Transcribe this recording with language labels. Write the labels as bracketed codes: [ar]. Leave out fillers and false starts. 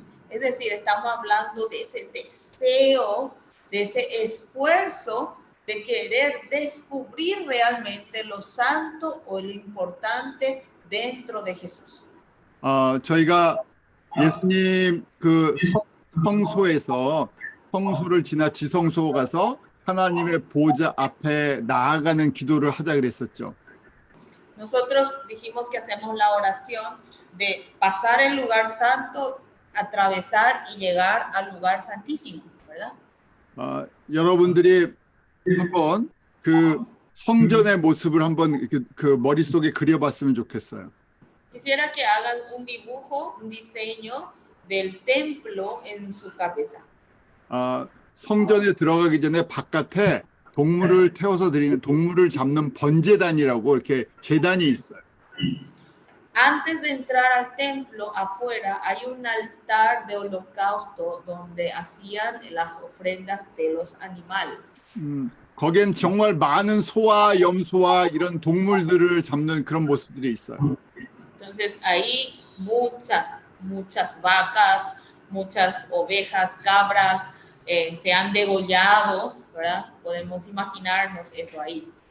[es] Es decir, estamos hablando de ese deseo, de ese esfuerzo de querer descubrir realmente lo santo o lo importante dentro de Jesús. [ko] 저희가 예수님 그 성소에서 성소를 지나 지성소 가서 하나님의 보좌 앞에 나아가는 기도를 하자 그랬었죠. [es] Nosotros dijimos que hacemos la oración de pasar el lugar santo, atravesar y llegar al lugar santísimo, ¿verdad? [ko] 여러분들이 한번 그 성전의 모습을 한번 그 머릿속에 그려봤으면 좋겠어요. [es] Quisiera que hagan un dibujo, un diseño del templo en su cabeza. [ko] 성전에 들어가기 전에 바깥에 동물을 태워서 드리는 동물을 잡는 번제단이라고 이렇게 제단이 있어요. [es] Antes de entrar al templo, afuera hay un altar de holocausto donde hacían las ofrendas de los animales. [ko] 거기엔 정말 많은 소와 염소와 이런 동물들을 잡는 그런 모습들이 있어요. [es] Entonces ahí muchas vacas, muchas ovejas, cabras se han degollado, ¿verdad? Podemos imaginarnos eso ahí.